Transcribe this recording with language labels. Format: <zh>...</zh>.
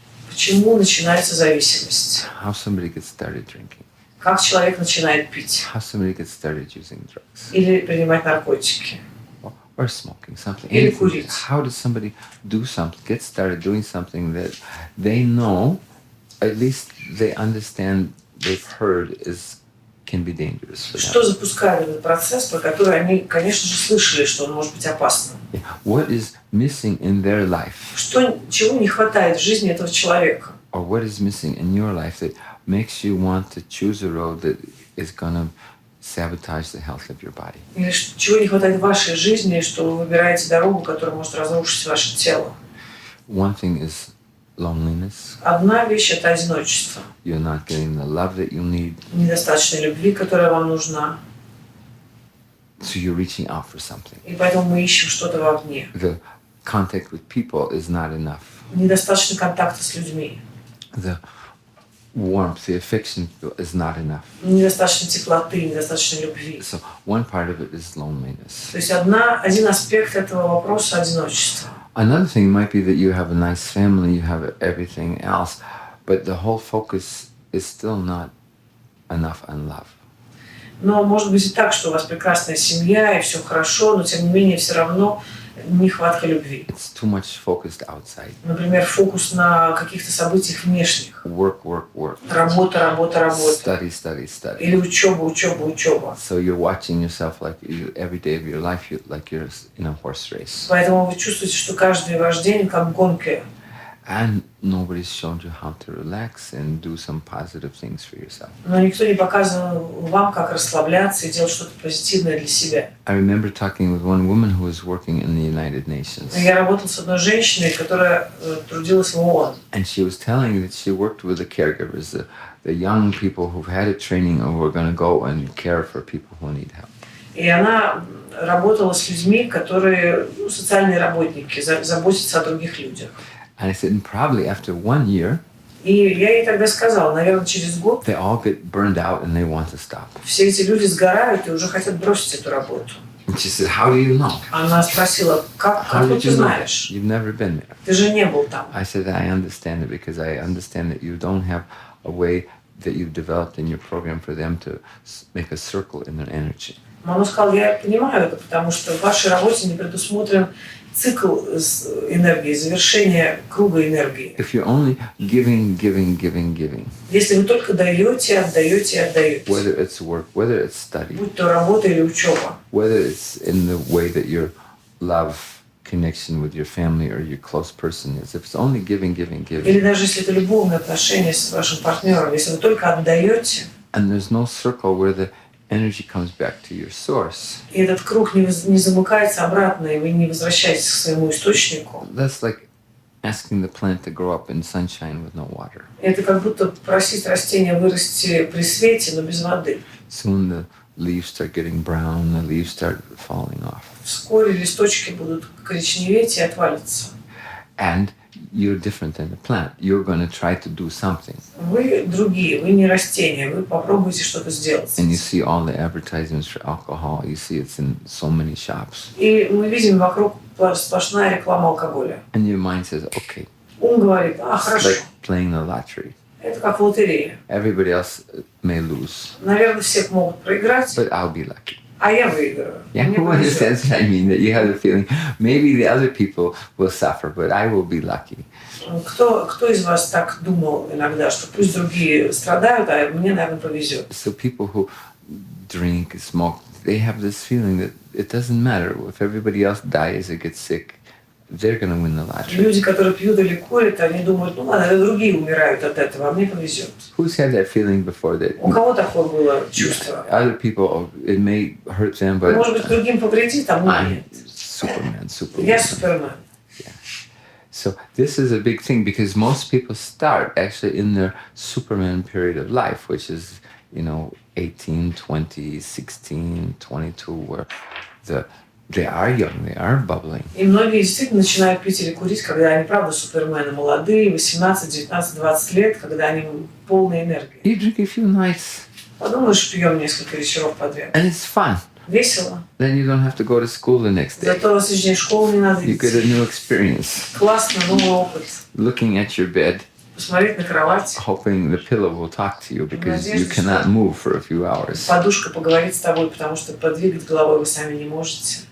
<ru>Почему начинается зависимость?</ru> <en>How somebody gets started drinking?</en> <ru>Как человек начинает пить?</ru> <en>How somebody gets started using drugs?</en> <ru>Или принимать наркотики?</ru> <en>Or smoking something.</en> <ru>Или</ru> <en>Anything.</en> <ru>курить?</ru> <en>How does somebody do something, get started doing something that they know, at least they understand, they've heard can be dangerous for them?</en> <ru>Что запускает этот процесс, про который они, конечно же, слышали, что он может быть опасным?</ru> <en>Yeah. What is missing in their life?</en> <ru>Чего не хватает в жизни этого человека?</ru> <en>Or what is missing in your life that makes you want to choose a road that is going to sabotage the health of your body?</en> <ru>Или чего не хватает в вашей жизни, что вы выбираете дорогу, которая может разрушить ваше тело?</ru> <en>One thing is loneliness.</en> <ru>Одна вещь – это одиночество.</ru> <en>You're not getting the love that you need.</en> <ru>Недостаточно любви, которая вам нужна.</ru> <en>So you're reaching out for something.</en> <ru>И поэтому мы ищем что-то вовне.</ru> <en>The contact with people is not enough.</en> <ru>Недостаточно контакта с людьми.</ru> <en>The warmth, the affection is not enough.</en> <ru>Недостаточно теплоты, недостаточно любви.</ru> <en>So one part of it is loneliness.</en> <ru>То есть один аспект этого вопроса – одиночество.</ru> <en>Another thing might be that you have a nice family, you have everything else, but the whole focus is still not enough on love.</en> <ru>Но может быть и так, что у вас прекрасная семья и все хорошо, но тем не менее все равно Нехватка любви.</ru> <en>It's too much focused outside.</en> <ru>Например, фокус на каких-то событиях внешних.</ru> <en>Work, work, work.</en> <ru>Работа, работа, работа.</ru> <en>Study, study, study.</en> <ru>Или учеба, учеба, учеба.</ru> <en>So you're watching yourself like every day of your life, like you're in a horse race.</en> <ru>Поэтому вы чувствуете, что каждый ваш день как гонка.</ru> <en>And nobody's shown you how to relax and do some positive things for yourself.</en> <ru>Но никто не показывал вам, как расслабляться и делать что-то позитивное для себя.</ru> <en>I remember talking with one woman who was working in the United Nations.</en> <ru>Я работал с одной женщиной, которая трудилась в ООН.</ru> <en>And she was telling that she worked with the caregivers, the young people who've had a training and who are going to go and care for people who need help.</en> <ru>И она работала с людьми, которые социальные работники, заботятся о других людях.</ru> <en>And I said, and probably after 1 year,</en> <ru>И я ей тогда сказала, наверное, через год</ru> <en>they all get burned out and they want to stop.</en> <ru>все эти люди сгорают и уже хотят бросить эту работу.</ru> <en>And she said, how do you know?</en> <ru>Она спросила, как ты знаешь?</ru> <en>You've never been there.</en> <ru>Ты же не был там.</ru> <en>I said, I understand it because I understand that you don't have a way that you've developed in your program for them to make a circle in their energy.</en> <ru>Она сказала, я понимаю это, потому что в вашей работе не предусмотрен цикл энергии, завершение круга энергии.</ru> <en>If you're only giving, giving, giving, giving.</en> <ru>Если вы только даете, отдаете, отдаете.</ru> <en>Whether it's work, whether it's study.</en> <ru>Будь то работа или учеба.</ru> <en>Whether it's in the way that your love connection with your family or your close person is. If it's only giving, giving, giving.</en> <ru>Или даже если это любовные отношения с вашим партнером, если вы только отдаете.</ru> <en>And there's no circle where the energy comes back to your source.</en> <ru>И этот круг не замыкается обратно, и вы не возвращаетесь к своему источнику.</ru> <en>That's like asking the plant to grow up in sunshine with no water.</en> <ru>Это как будто просить растение вырасти при свете, но без воды.</ru> <en>Soon the leaves start getting brown, the leaves start falling off.</en> <ru>Вскоре листочки будут коричневеть и отвалиться.</ru> <en>And you're different than the plant. You're going to try to do something.</en> <ru>Вы другие, вы не растения, вы попробуйте что-то сделать.</ru> <en>And you see all the advertisements for alcohol. You see it's in so many shops.</en> <ru>И мы видим вокруг сплошная реклама алкоголя.</ru> <en>And your mind says, okay.</en> <ru>Ум говорит,</ru> <en>It's</en> <ru>хорошо.</ru> <en>like playing the lottery.</en> <ru>Это как лотерея.</ru> <en>Everybody else may lose,</en> <ru>Наверное, все могут проиграть,</ru> <en>but I'll be lucky.</en> <ru>а я выиграю.</ru> <en>Yeah,</en> <ru>Мне</ru> <en>who</en> <ru>повезет.</ru> <en>understands what I mean? That you have the feeling maybe the other people will suffer, but I will be lucky.</en> <ru>Кто из вас так думал иногда, что пусть другие страдают, а мне, наверное, повезет?</ru> <en>So people who drink, smoke, they have this feeling that it doesn't matter if everybody else dies or gets sick, they're going to win the lottery.</en> <ru>Люди, которые пьют или курят, они думают, ну ладно, другие умирают от этого, а мне повезет.</ru> <en>Who's had that feeling before that?</en> <ru>У кого такое было чувство?</ru> <en>Other people, oh, it may hurt them, but</en> <ru>Может быть, другим повредит, а мне</ru> <en>I'm</en> <ru>нет.</ru> <en>Superman, Superman.</en> <ru>Я Супермен.</ru> <en>So this is a big thing because most people start actually in their Superman period of life, which is, 18, 20, 16, 22, where they are young, they are bubbling.</en> <ru>И многие действительно начинают пить или курить, когда они, правда, супермены, молодые, 18, 19, 20 лет, когда они полны энергии.</ru> <en>You drink a few nights.</en> <ru>Подумаешь, пьем несколько вечеров подряд.</ru> <en>And it's fun.</en> <ru>Весело.</ru> <en>Then you don't have to go to school the next day.</en> <ru>Зато на следующий день в школу не надо</ru> <en>You get a</en> <ru>идти.</ru> <en>new experience.</en> <ru>Классно, новый опыт.</ru> <en>Looking at your bed,</en> <ru>Посмотреть на кровать,</ru> <en>hoping the pillow will talk to you because you</en> <ru>Надеюсь,</ru> <en>cannot</en> <ru>что-</ru> <en>move for a few hours.</en> <ru>подушка поговорит с тобой, потому что подвигать головой вы сами не можете.</ru>